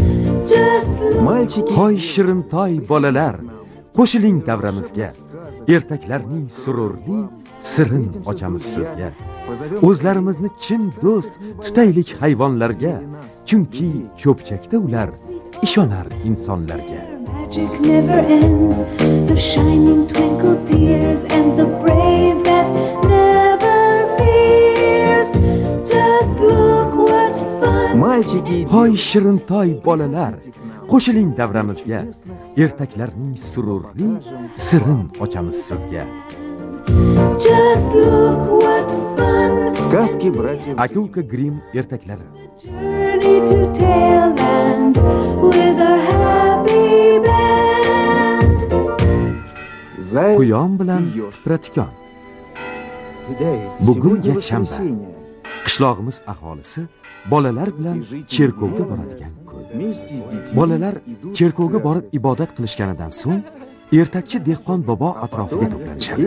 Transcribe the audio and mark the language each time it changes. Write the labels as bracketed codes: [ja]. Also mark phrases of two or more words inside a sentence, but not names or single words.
[uz] Hoy shirintoy bolalar, qo'shiling davramizga. Ertaklarning sururli sirin ochamiz sizga. O'zlarimizni chin do'st tutaylik hayvonlarga, chunki cho'pchakda ular ishonar insonlarga. [en] Magic never ends, the shining twinkle tears and the brave that never fears. Just look what fun. [uz] Hoy shirintoy bolalar, qo'shiling davramizga. Ertaklarning sururli sirin ochamiz sizga. [en] Just look what fun. [ru] Сказки братьев [uz] Aka-uka Grimm ertaklari. [en] Journey to Tailland with a happy band. [uz] Quyon bilan tipratikon. Bugun yakshanba. Qishlog'imiz aholisi bolalar bilan cherkovga boradigan kun. Bolalar cherkovga borib ibodat qilishganidan so'ng ertakchi dehqon bobo atrofiga to'planishadi.